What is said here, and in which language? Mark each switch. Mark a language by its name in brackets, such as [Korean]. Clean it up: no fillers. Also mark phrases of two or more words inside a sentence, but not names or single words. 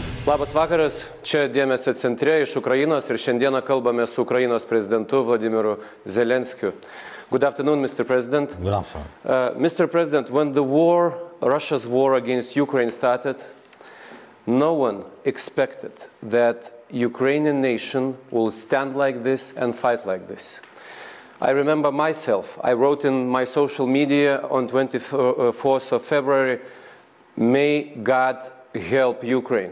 [Lithuanian] Labas vakaras, čia dėmesio centre iš Ukrainos ir šiandieną kalbame su Ukrainos prezidentu Volodymyru Zelenskiu. [English] Good afternoon, Mr. President. Good afternoon. Mr. President, when the Russia's war against Ukraine started, no one expected that Ukrainian nation will stand like this and fight like this. I remember myself, I wrote in my social media on 24th of February, may God help Ukraine.